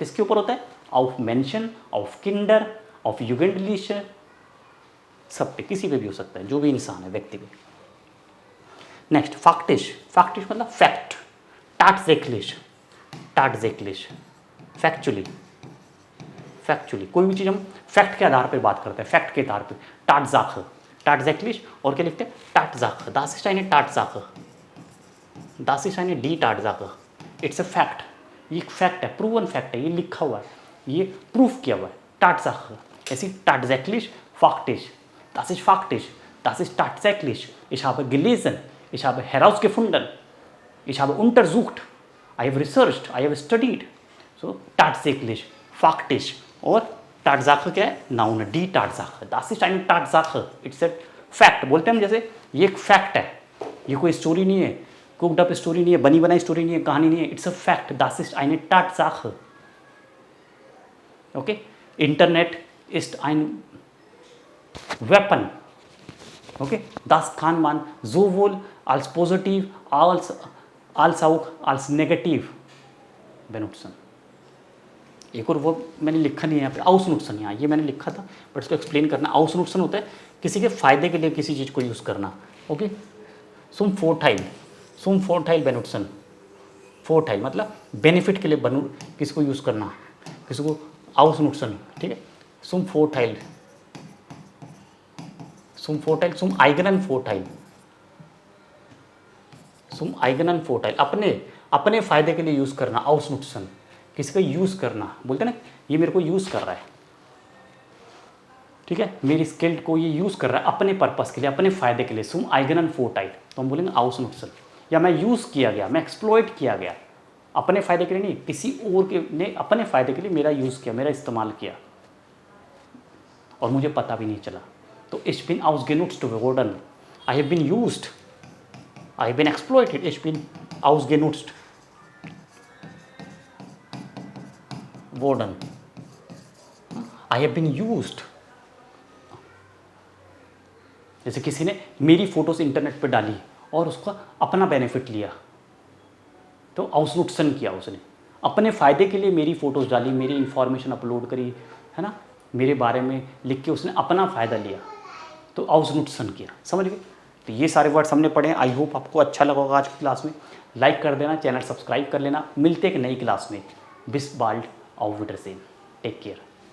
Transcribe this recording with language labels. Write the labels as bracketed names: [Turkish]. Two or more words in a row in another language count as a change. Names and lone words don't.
[Hindi] किसके ऊपर होता है, [German] auf Menschen, auf Kinder, auf Jugendliche, [Hindi] सब पे, किसी पे भी हो सकता है, जो भी इंसान है, व्यक्ति पे। नेक्स्ट फैक्टिश, फैक्टिश मतलब फैक्ट, tatsächlich, फैक्चुअली, कोई भी चीज़ हम फैक्ट के आधार पर बात करते हैं, फैक्ट के आधार पर। tatsächlich और क्या लिखते हैं, [German] Tatsache, das ist eine Tatsache, das ist eine die Tatsache, [English] it's a fact, [Hindi] ये एक फैक्ट है, [English] proven fact [Hindi] है, ये लिखा हुआ है, ये प्रूफ किया हुआ है। [German] Tatsache, ऐसी tatsächlich, faktisch, das ist faktisch, das ist tatsächlich, ich habe gelesen, ich habe herausgefunden, ich habe untersucht, [English] I have researched, I have studied, so [German] tatsächlich, faktisch और Tatsache [Hindi] क्या है, नाउन है, [German] डी Tatsache, das ist eine Tatsache, [English] it's a fact. [Hindi] बोलते हैं हम जैसे ये एक फैक्ट है, ये कोई स्टोरी नहीं है, [English] cooked up story [Hindi] नहीं है, बनी बनाई स्टोरी नहीं है, कहानी नहीं है, [English] it's a fact, [German] das ist eine Tatsache। ओके, इंटरनेट ist ein Weapon, okay, das kann man sowohl als positiv als auch als negativ benutzen। [Hindi] एक और वो मैंने लिखा नहीं है यहाँ पे, ausnutzen, यहाँ ये मैंने लिखा था बट इसको एक्सप्लेन करना। ausnutzen होता है किसी के फायदे के लिए किसी चीज़ को यूज़ करना। ओके, [German] zum Vorteil benutzen, [Hindi] Vorteil मतलब बेनिफिट के लिए किसी को यूज़ करना, किसी को ausnutzen, ठीक है। [German] zum Vorteil, zum eigenen Vorteil, [Hindi] अपने फ़ायदे के लिए यूज़ करना, ausnutzen, किसी का यूज़ करना। बोलते हैं ना, ये मेरे को यूज़ कर रहा है, ठीक है, मेरी स्किल्ड को ये यूज़ कर रहा है अपने पर्पस के लिए, अपने फ़ायदे के लिए, [German] zum eigenen Vorteil, [Hindi] तो हम बोलेंगे ausnutzen। या मैं यूज़ किया गया, मैं एक्सप्लॉइट किया गया, अपने फ़ायदे के लिए नहीं, किसी और के ने अपने फ़ायदे के लिए मेरा यूज़ किया, मेरा इस्तेमाल किया और मुझे पता भी नहीं चला। [German] तो ich bin ausgenutzt worden, [English] I have been used, I have been exploited, [German] ich bin ausgenutzt worden, [English] I have been used। [Hindi] जैसे किसी ने मेरी फ़ोटोज़ इंटरनेट पे डाली और उसका अपना बेनिफिट लिया, तो ausnutzen किया उसने, अपने फ़ायदे के लिए मेरी फ़ोटोज़ डाली, मेरी इन्फॉर्मेशन अपलोड करी, है ना, मेरे बारे में लिख के उसने अपना फ़ायदा लिया, तो ausnutzen किया। समझ गए? तो ये सारे वर्ड्स हमने पढ़े हैं। [English] I hope [Hindi] आपको अच्छा लगा होगा आज की क्लास में। लाइक कर देना, चैनल सब्सक्राइब कर लेना। मिलते एक नई क्लास में। [German] bis bald, auf Wiedersehen, [English] take care.